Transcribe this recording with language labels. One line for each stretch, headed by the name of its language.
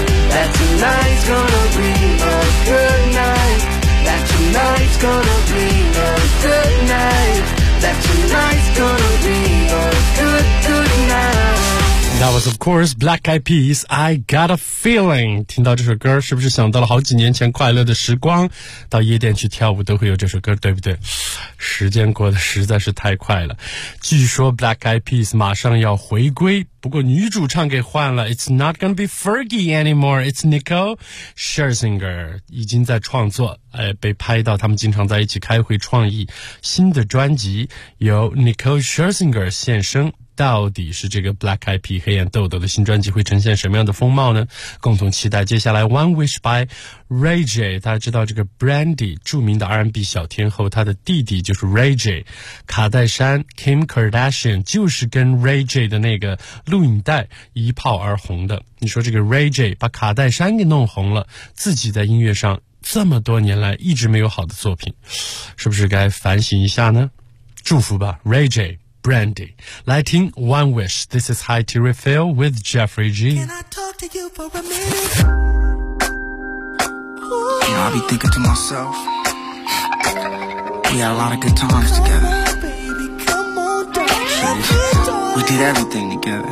English: That tonight's gonna be a good night. That tonight's gonna be a good night. That tonight's gonna be a good, good night. That was, of course, Black Eyed Peas, I Got a Feeling.
Chinese: 听到这首歌是不是想到了好几年前快乐的时光，到夜店去跳舞都会有这首歌，对不对？时间过得实在是太快了。据说 Black Eyed Peas 马上要回归，不过女主唱给换了，
English: It's not gonna be Fergie anymore, it's Nicole Scherzinger,
Chinese: 已经在创作、被拍到他们经常在一起开会创意新的专辑，由 Nicole Scherzinger 现身。到底是这个 Black Eyed Peas 黑眼豆豆的新专辑会呈现什么样的风貌呢？共同期待接下来 One Wish by Ray J。大家知道这个 Brandy 著名的 R&B 小天后，她的弟弟就是 Ray J， 卡戴珊 Kim Kardashian 就是跟 Ray J 的那个录影带一炮而红的。你说这个 Ray J 把卡戴珊给弄红了，自己在音乐上这么多年来一直没有好的作品，是不是该反省一下呢？祝福吧 Ray J。Brandy, 来听 One Wish.
English: This is High Tea Refill with Jeffrey G. Can I talk to you for a minute? You know, I be thinking to myself, we had a lot of good times together. We did everything together.